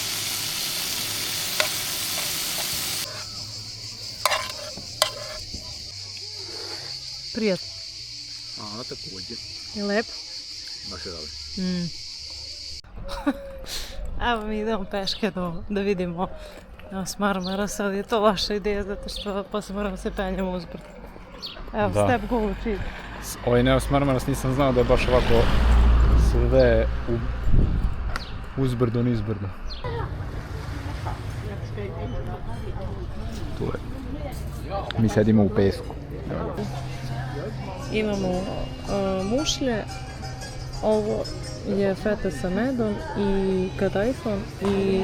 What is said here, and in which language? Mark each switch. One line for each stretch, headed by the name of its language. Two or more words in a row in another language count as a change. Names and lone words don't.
Serbian: Prijatno. A, također. Je lepo? Baš je dobro. Evo mi idemo peške da vidimo Marmara, sad je to vaša ideja zato što posle moramo se penjamo uzbrdo. Evo, Da. step go cheat. Ovaj Neos Marmaras nisam znao da je baš ovako sve uzbrdo nizbrdo. Tu je. Mi sedimo u pesku. Imamo mušlje, ovo je feta sa medom i kadajfon i